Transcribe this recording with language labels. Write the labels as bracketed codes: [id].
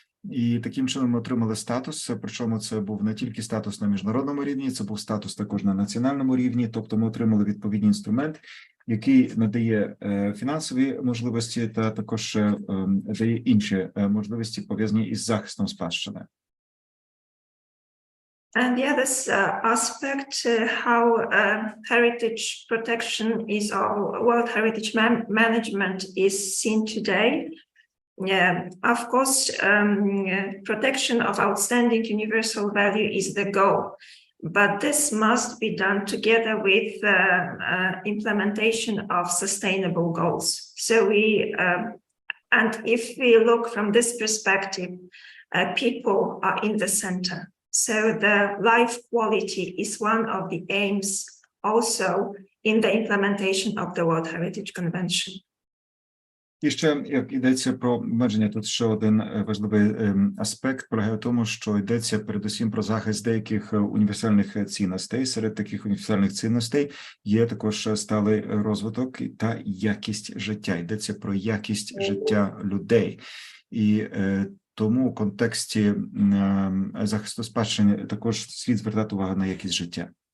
[uk] І таким чином ми отримали статус, причому це був не тільки статус на міжнародному рівні, це був статус також на національному рівні, тобто ми отримали відповідний інструмент, який надає фінансові можливості та також дає інші можливості, пов'язані із захистом спадщини. [en] And the other aspect, how heritage protection is, or World Heritage Management is seen today. Of course, protection of outstanding universal value is the goal, but this must be done together with implementation of sustainable goals. So and if we look from this perspective, people are in the center. So the life quality is one of the aims also in the implementation of the World Heritage Convention. [uk] І ще, як йдеться про обмеження, тут ще один важливий аспект полягає в тому, що йдеться передусім про захист деяких універсальних цінностей. Серед таких універсальних цінностей є також сталий розвиток та якість життя. Йдеться про якість життя людей. І тому в контексті захисту спадщини також слід звертати увагу на якість життя.